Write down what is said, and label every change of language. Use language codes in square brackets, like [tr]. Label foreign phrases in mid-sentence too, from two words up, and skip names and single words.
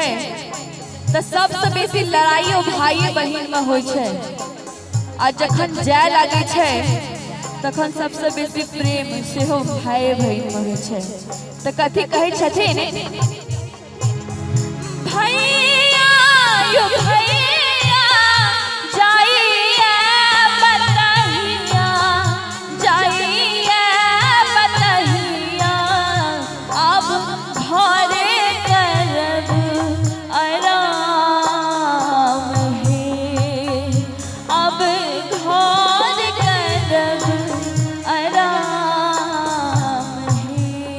[mai] तो सबसे बेसी लड़ाई भाई बहिन में होय छे, आ जखन जाय लागे छे तखन सबसे बेसी प्रेम सेहो भाई बहिन में होय छे। तो कथी कहे छथिन, भैया यो भैया जाइए बतहिया, जाइए बतहिया, अब घरे करब आराम है, अब घर करब आराम है।